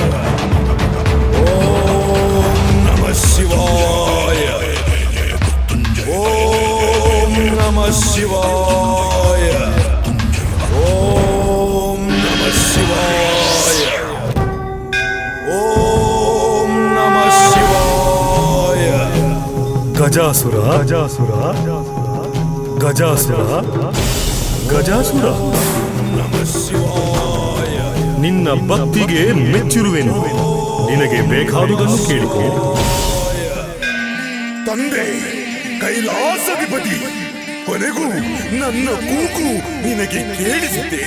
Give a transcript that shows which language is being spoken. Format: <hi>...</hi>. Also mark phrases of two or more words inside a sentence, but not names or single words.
<sa>ಓಂ ನಮಃ ಶಿವಾಯ. ಓಂ ನಮಃ ಶಿವಾಯ. ಓಂ ನಮಃ ಶಿವಾಯ. ಓಂ ನಮಃ ಶಿವಾಯ. ಗಜಾಸುರ ಗಜಾಸುರ ಗಜಾಸುರ ಗಜಾಸುರ, ನಮಃ ಶಿವಾಯ.</sa> <kn>ನಿನ್ನ ಭಕ್ತಿಗೆ ಮೆಚ್ಚಿರುವೆನು. ನಿನಗೆ ಬೇಕಾದುದನ್ನು ಕೇಳಿಕೋ. ತಂದೆ ಕೈಲಾಸಾಧಿಪತಿ, ಕೊನೆಗೂ ನನ್ನ ಕೂಗು ನಿನಗೆ ಕೇಳಿಸಿದೆ.</kn>